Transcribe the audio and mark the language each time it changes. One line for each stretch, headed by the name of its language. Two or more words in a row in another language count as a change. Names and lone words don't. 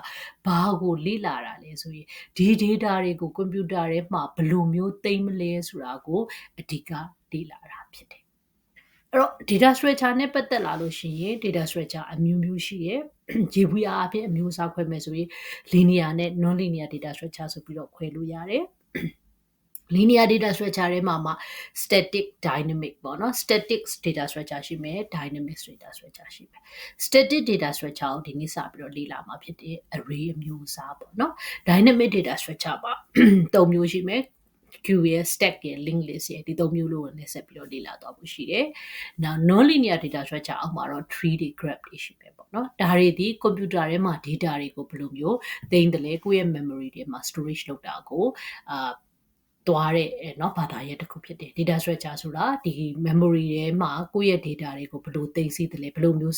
Burmese: ဘာကိုလေ့လာတာလဲဆိုရင်ဒီ data တွေကို computer ထဲမှာဘယ်လိုမျိုးသိမ်းမလဲဆိုတာကိုအဓိကလေ့လာတာဖြစ်တယ်အဲ့တော့
English: data structure
Burmese: နဲ့ပတ်သက်လာလို့ရှိရင်
English: data structure
Burmese: အမျိုးမျိုးရှိတယ်ရေဘူးရအဖြစ်အမျိုးအစားခွဲမယ်ဆိုရင် linear နဲ့
English: non-linear data structure
Burmese: ဆိုပြီးတော့ခွဲလို့ရတယ်
English: linear data structure
Burmese: ထဲမှာ
English: static dynamic
Burmese: ပေါ့နော်
English: static data structure
Burmese: ရှိမယ်
English: dynamic data structure
Burmese: ရှိမယ်
English: static data structure
Burmese: ကိုဒီနေ့စပြီးတော့လေ့လာမှာဖြစ်တဲ့ array အမျိုးအစားပေါ့နော်
English: dynamic data structure
Burmese: ပါ၃မျိုးရှိ မယ်queue ရယ် stack ရယ်
English: link list
Burmese: ရယ်ဒီ၃မျိုးလုံးကိုလည်းဆက်ပြီးတော့လေ့လာသွားဖို့ရှိတယ်။
English: Now non-linear data structure
Burmese: အောက်မှာတော့ tree တွေ graph တွေရှိမယ်ပေါ့နော်။ဒါတွေဒီ computer ထဲမှာ data တွေကိုဘယ်လိုမျိုးသိမ်းတယ်လဲကိုယ့်ရဲ့ memory တွေမှာ storage လုပ်တာကိုသွားတဲ့เนาะဘာသာရပ်တစ်ခုဖြစ်တယ်
English: data structure
Burmese: ဆိုတာဒီ memory ထဲမှာကိုယ့်ရဲ့ data တွေကိုဘယ်လိုသိမ်းဆည်းတယ်လဲဘယ်လိုမျိုး